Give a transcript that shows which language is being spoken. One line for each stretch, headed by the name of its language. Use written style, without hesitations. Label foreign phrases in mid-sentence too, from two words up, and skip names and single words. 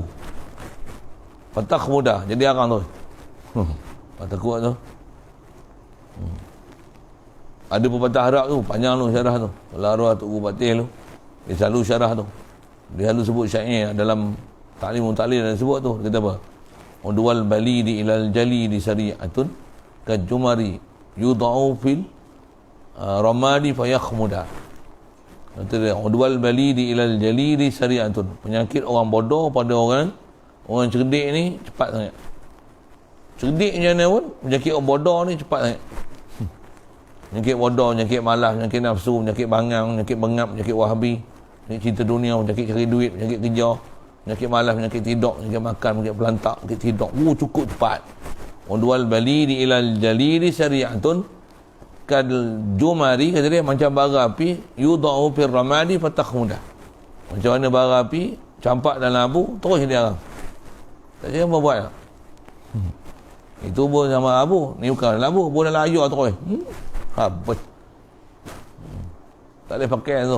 Malay: Patak mudah, jadi arang tu. Patah kuat tu. Ada pepatah Arab tu, panjang tu syarah tu. Kalau arwah Tuk Guru Patih tu, dia selalu syarah tu. Dia selalu sebut syair dalam Ta'limul Ta'lim dan sebut tu. Dia kata apa?
Arabic: عدوى البليد إلى الجليد سريعة كالجمر يوضع في الرماد فيخمد.
Malay: Kata dia,
Arabic: عدوى البليد إلى الجليد سريعة.
Malay: Penyakit orang bodoh pada orang cerdik ni cepat sangat. Cerdik macam mana pun, penyakit orang bodoh ni cepat sangat. Penyakit bodoh, penyakit malas, penyakit nafsu, penyakit bangang, penyakit bengap, penyakit wahabi, penyakit cinta dunia, penyakit cari duit, penyakit kerja, penyakit malas, penyakit tidur, penyakit makan, penyakit pelantak, penyakit tidur. Cukup cepat.
Arabic: عدوى البليد إلى الجليد سريعة كالجمر,
Malay: kata dia macam bara api
Arabic: يوضع في الرماد فتخمد.
Malay: Macam mana bara api campak dalam abu terus dia arang. Tak kira apa buat tak? Itu pun sama abu. Ni bukan dalam abu, pun dalam air terus. Habis. Tak boleh pakai tu.